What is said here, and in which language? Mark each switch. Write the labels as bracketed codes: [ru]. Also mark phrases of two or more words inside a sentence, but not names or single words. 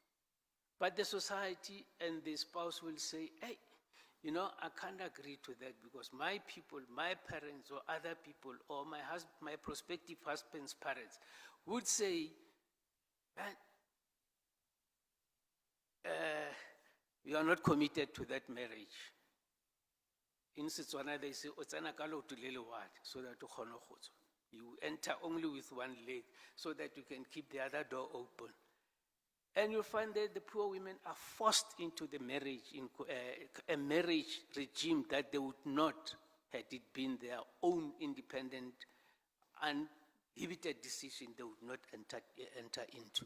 [en] But the society and the spouse will say, hey, You know, I can't agree to that because my people, my parents or other people or my prospective husband's parents would say, "Man, you are not committed to that marriage." In Setswana, they say, [tn] "O tsena ka leoto le le one," [en] so that [tn] o kgone go tswa. [en] You enter only with one leg so that you can keep the other door open. And you'll find that the poor women are forced into the marriage, a marriage regime that they would not, had it been their own independent, uninhibited decision, they would not enter into.